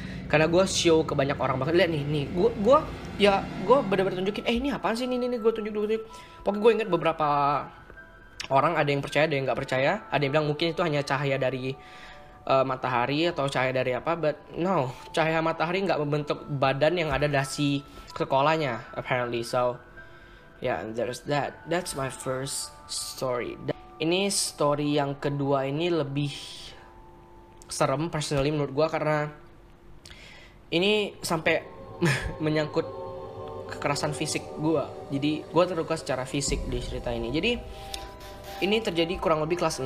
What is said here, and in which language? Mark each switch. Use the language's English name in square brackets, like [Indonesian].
[Indonesian] Karena gue show ke banyak orang banget. Lihat nih, gue bener-bener tunjukin. Ini apaan sih? Nih gue tunjuk. Pokoknya gue inget beberapa orang, ada yang percaya, ada yang nggak percaya. Ada yang bilang mungkin itu hanya cahaya dari matahari atau cahaya dari apa, [English] but no, [Indonesian] cahaya matahari nggak membentuk badan yang ada dasi sekolahnya apparently. [English] So yeah, there's that's my first story. [Indonesian] Ini story yang kedua ini lebih serem personally menurut gue, karena ini sampai menyangkut kekerasan fisik gue. Jadi gue terluka secara fisik di cerita ini. Jadi ini terjadi kurang lebih kelas 6.